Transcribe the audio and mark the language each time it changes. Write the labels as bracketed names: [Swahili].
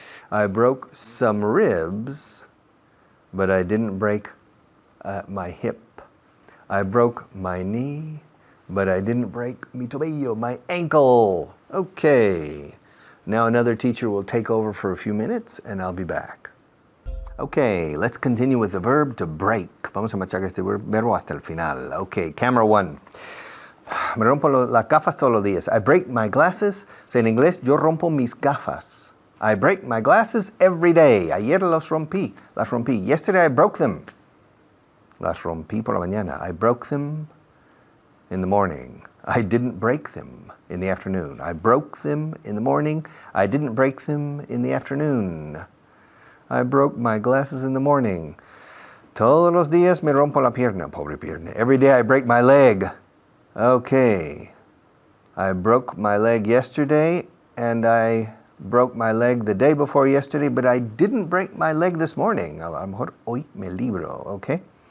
[English] I broke some ribs, but I didn't break my hip. I broke my knee, but I didn't break [Spanish] mi tobillo, [English] my ankle. Okay. Now another teacher will take over for a few minutes and I'll be back. Okay, let's continue with the verb to break. [Spanish] Vamos a machacar este verbo hasta el final. [English] Okay, camera one. [Spanish] Me rompo las gafas todos los días. [English] I break my glasses. [Spanish] So en inglés, yo rompo mis gafas. [English] I break my glasses every day. [Spanish] Ayer las rompí. [English] Yesterday I broke them. [Spanish] Las rompí por la mañana. [English] I broke them in the morning. I didn't break them in the afternoon. I broke them in the morning. I didn't break them in the afternoon. I broke my glasses in the morning. [Spanish] Todos los días me rompo la pierna, pobre pierna. [English] Every day I break my leg. Okay. I broke my leg yesterday and I broke my leg the day before yesterday, but I didn't break my leg this morning. [Spanish] A lo mejor hoy me libro, okay?